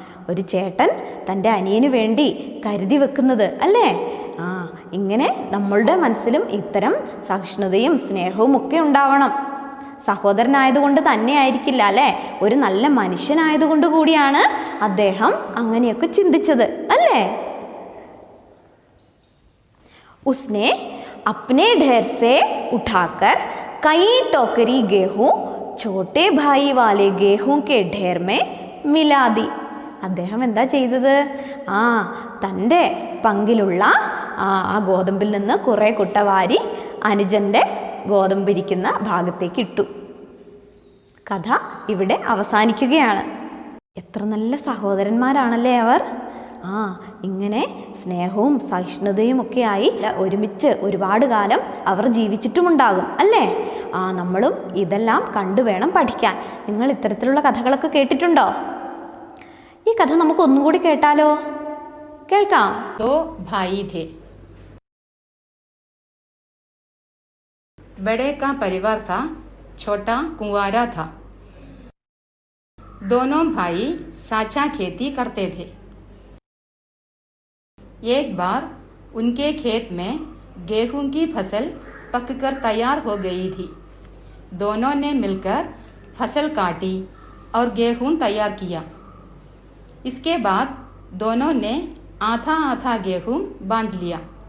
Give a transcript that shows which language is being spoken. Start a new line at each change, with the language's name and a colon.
Malayalam: ഒരു ചേട്ടൻ തൻ്റെ അനിയന് വേണ്ടി കരുതി വെക്കുന്നത് അല്ലേ? ഇങ്ങനെ നമ്മളുടെ മനസ്സിലും ഇത്തരം സഹിഷ്ണുതയും സ്നേഹവും ഒക്കെ ഉണ്ടാവണം. സഹോദരനായതുകൊണ്ട് തന്നെ ആയിരിക്കില്ല അല്ലേ, ഒരു നല്ല മനുഷ്യനായതുകൊണ്ട് കൂടിയാണ് അദ്ദേഹം അങ്ങനെയൊക്കെ ചിന്തിച്ചത് അല്ലേ?
Hindi: उसने अपने ढेर से उठाकर कई टोकरी गेहूं छोटे भाई वाले गेहूं के ढेर में मिला दी.
Malayalam: അദ്ദേഹം എന്താ ചെയ്തത്? തൻ്റെ പങ്കിലുള്ള ആ ഗോതമ്പിൽ നിന്ന് കുറേ കുട്ട വാരി അനുജൻ്റെ ഗോതമ്പിരിക്കുന്ന ഭാഗത്തേക്ക് ഇട്ടു. കഥ ഇവിടെ അവസാനിക്കുകയാണ്. എത്ര നല്ല സഹോദരന്മാരാണല്ലേ അവർ. ഇങ്ങനെ സ്നേഹവും സഹിഷ്ണുതയും ഒക്കെയായി ഒരുമിച്ച് ഒരുപാട് കാലം അവർ ജീവിച്ചിട്ടുമുണ്ടാകും അല്ലേ? നമ്മളും ഇതെല്ലാം കണ്ടുവേണം പഠിക്കാൻ. നിങ്ങൾ ഇത്തരത്തിലുള്ള കഥകളൊക്കെ കേട്ടിട്ടുണ്ടോ? ഈ കഥ നമുക്ക് ഒന്നുകൂടി കേട്ടാലോ? കേൾക്കാം.
Hindi: दो भाई थे. बड़े का परिवार था, छोटा कुंवारा था. दोनों भाई साझा खेती करते थे. एक बार उनके खेत में गेहूं की फसल पककर तैयार हो गई थी. दोनों ने मिलकर फसल काटी और गेहूं तैयार किया. इसके बाद दोनों ने आधा आधा गेहूं बांट लिया.